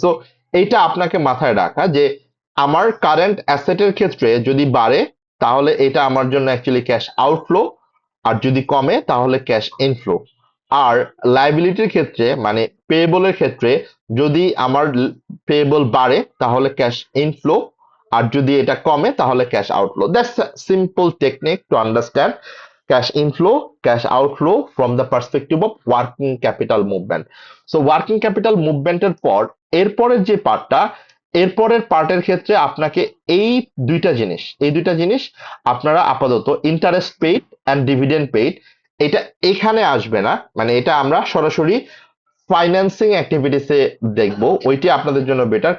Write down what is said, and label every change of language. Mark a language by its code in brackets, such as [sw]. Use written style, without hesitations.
[bn] So এইটা আপনাকে মাথায় রাখা যে আমার কারেন্ট অ্যাসেটের ক্ষেত্রে যদি বাড়ে, তাহলে এটা আমার জন্য অ্যাকচুয়ালি ক্যাশ আউটফ্লো, আর যদি কমে তাহলে ক্যাশ ইনফ্লো। আর লাইবিলিটির ক্ষেত্রে মানে পেয়েবলের ক্ষেত্রে যদি আমার পেয়েবল বাড়ে তাহলে ক্যাশ ইনফ্লো, আর যদি এটা কমে তাহলে cash outflow. [en] That's simple technique to understand cash inflow, cash outflow from the perspective of working capital movement. So working capital movement [bn] এর পর এরপরের যে পার্টটা, এরপরের পার্টের ক্ষেত্রে আপনাকে এই দুইটা জিনিস আপনারা আপাতত interest paid and dividend paid, এটা এখানে আসবে না, মানে এটা আমরা সরাসরি ফাইন্যান্সিং অ্যাক্টিভিটিসে দেখবো, ওইটি আপনাদের জন্য বেটার।